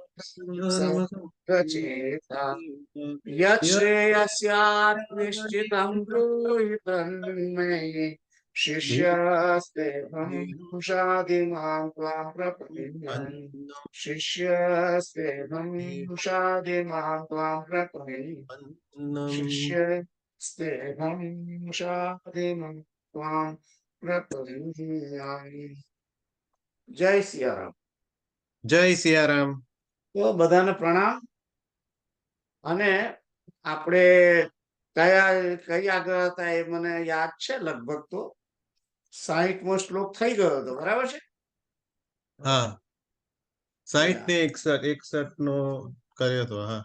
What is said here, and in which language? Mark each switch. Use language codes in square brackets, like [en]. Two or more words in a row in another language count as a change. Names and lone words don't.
[sa] सर्वचेता यच्छ्रेयस्यात् निश्चितं ब्रूहि तन्मे शिष्यस्तेऽहं शाधिमां त्वां प्रपन्नम् शिष्यस्तेऽहं शाधिमां त्वां प्रपन्नम् शिष्यस्तेऽहं शाधिमां त्वां प्रपन्नम्। [hi] जय सियाराम। जय सियाराम। [gu] તો બધાને પ્રણામ. અને આપણે કઈ આગળ હતા એ મને યાદ છે, લગભગ તો 60મો શ્લોક થઈ ગયો હતો, બરાબર છે? હા, 60 ને 61 નો કર્યો હતો. હા,